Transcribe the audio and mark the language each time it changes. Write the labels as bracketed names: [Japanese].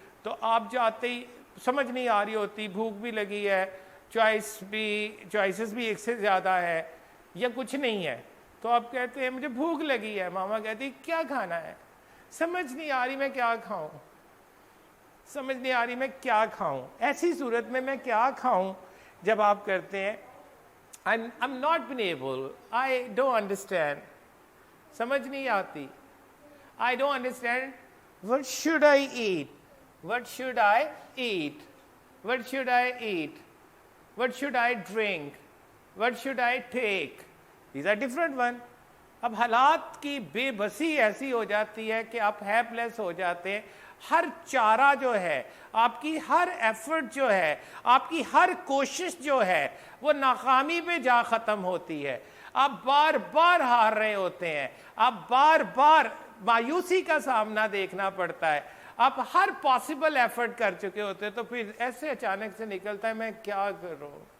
[Urdu] تو آپ جاتے ہی سمجھ نہیں آ رہی ہوتی, بھوک بھی لگی ہے, چوائسز بھی ایک سے زیادہ ہے یا کچھ نہیں ہے, تو آپ کہتے ہیں مجھے بھوک لگی ہے, ماما کہتی کیا کھانا ہے, سمجھ نہیں آ رہی میں کیا کھاؤں, سمجھ نہیں آ رہی میں کیا کھاؤں. ایسی صورت میں کیا کھاؤں جب آپ کرتے ہیں [English] I'm not been able, I don't understand, [Urdu] سمجھ نہیں آتی, [English] I don't understand, what should I eat, what should I eat, what should I eat, what should I drink, what should I take, these are different one. [Urdu] اب حالات کی بے بسی ایسی ہو جاتی ہے کہ آپ ہیلپ لیس ہو جاتے ہیں. ہر چارہ جو ہے, آپ کی ہر ایفرٹ جو ہے, آپ کی ہر کوشش جو ہے وہ ناکامی پہ جا ختم ہوتی ہے. آپ بار بار ہار رہے ہوتے ہیں, آپ بار بار مایوسی کا سامنا دیکھنا پڑتا ہے, آپ ہر پاسبل ایفرٹ کر چکے ہوتے ہیں, تو پھر ایسے اچانک سے نکلتا ہے میں کیا کروں.